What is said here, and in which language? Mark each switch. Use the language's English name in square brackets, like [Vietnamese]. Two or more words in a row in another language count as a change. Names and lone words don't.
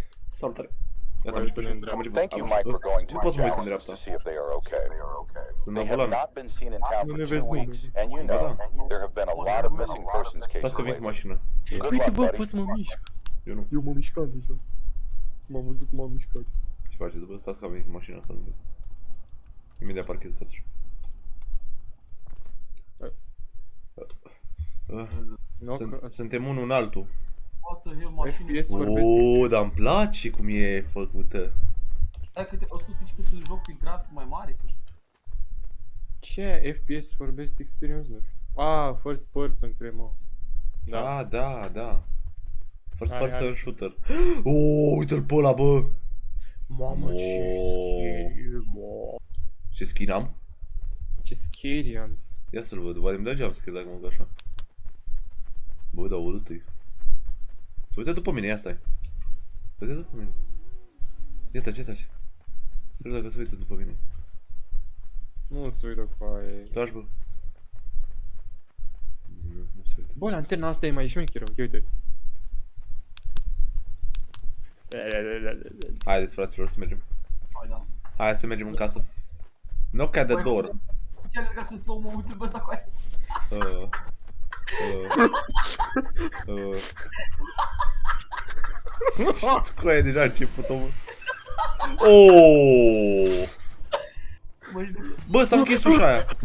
[Romanian] Salutare. Gata, am început. Am început. [English] Thank you, Mike, for going to [Romanian] Nu [English] my [Romanian] pot să mă uit în [English] challenge [Romanian] dreapta. [English] to see if they are okay. [Romanian] Sunt la [English] They have [Romanian] volan. [English] not been seen in town [Romanian] Nu [English] for [Romanian] ne [English] 2 [Romanian] vezi [English] weeks, [Romanian] nimeni. [English] and you [Romanian] Ba [English] know [Romanian] da. [English] there have been a lot of missing persons cases [Romanian] Stați că vin cu [English] lately. [Romanian] mașină. [English] Good [Romanian] Uite, [English] luck, [Romanian] bă, [English] buddy. [Romanian] pot să mă mișc. Eu nu. Eu m-am mișcat deja. M-am văzut cum m-am mișcat. Ce faceți, bă? Stați că am venit cu mașina asta. Imediat parchez, stați așa. Suntem unul în altul. [English] What the hell, [Romanian] mașini? FPS vorbesc. Ooo, dar îmi place cum e făcută. Stai că au spus că să joc pe graf mai mare sau? Ce e [English] FPS for best experience? [Romanian] Nu știu. [English] Ah, first person, [Romanian] cred, mă. Da, da, da. First Hai, [English] person [Romanian] hai. shooter. Ooo, uite-l pe ăla, bă. Mamă, ce scary, bă. Ce skin am? Ce scary am zis. Ia să-l văd, poate îmi dă jumpscare dacă mă duc așa. Bă, dar urât-i. Să uite după mine, ia stai. Uite după mine. Ia taci, ia taci. Să vedem dacă se uită după mine. Nu se uită cu aia. Taci, bă. Nu se uită. Bă, lanterna asta e mai șmecheră, ok, uite. Haideți, fraților, să mergem. Hai, da. Hai să mergem în casă. [English] Knock at the door. [Romanian] Ce alergați în slow-mo, uite-l pe ăsta cu aia. Cu aia deja a început-o, mă. Oooo! Bă, s-a închis ușa aia.